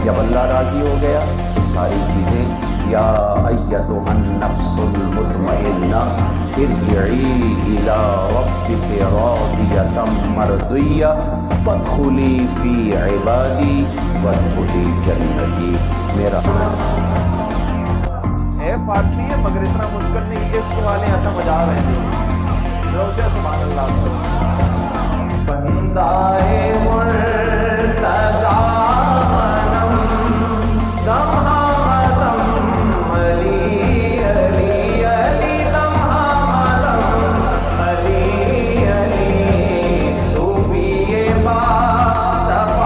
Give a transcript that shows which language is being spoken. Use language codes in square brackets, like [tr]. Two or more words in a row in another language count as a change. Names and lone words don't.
[ur] جب اللہ راضی ہو گیا تو ساری چیزیں، [ar] یا ایتھا النفس المطمئنہ ارجعی الی ربک راضیۃ مرضیہ فادخلی فی عبادی وادخلی جنتی۔ [ur] میرا فارسی ہے مگر اتنا مشکل نہیں کہ عشق والے ایسا مجا رہے تھے۔ [ar] سبحان اللہ۔ [fa] بندائے مرتضی منم دم ہمدم علی علی علی دم ہمدم علی علی صوفی با صفا